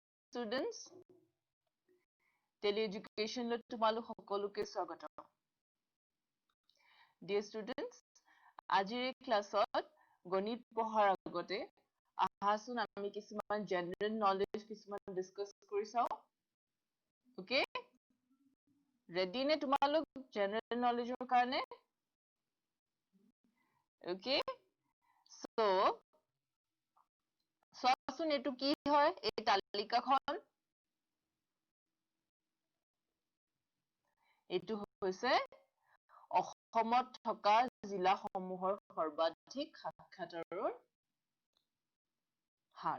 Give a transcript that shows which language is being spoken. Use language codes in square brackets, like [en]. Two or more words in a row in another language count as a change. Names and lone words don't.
[as] students, Tele-education লৈ তোমালোক সকলোকে স্বাগতম। [en] Dear students, [as] আজিৰ ক্লাছত গণিত পঢ়াৰ আগতে আহাচোন আমি কিছুমান [en] general knowledge [as] কিছুমান discuss কৰি চাও। [en] Okay? Ready [as] নে তোমালোক [en] general knowledge [as] ৰ কাৰণে? [en] Okay? So, [as] চোৱাচোন এইটো কি হয় এই তালিকাখন? এইটো হৈছে অসমত থকা জিলাসমূহৰ সৰ্বাধিক সাক্ষৰতাৰ হাৰ।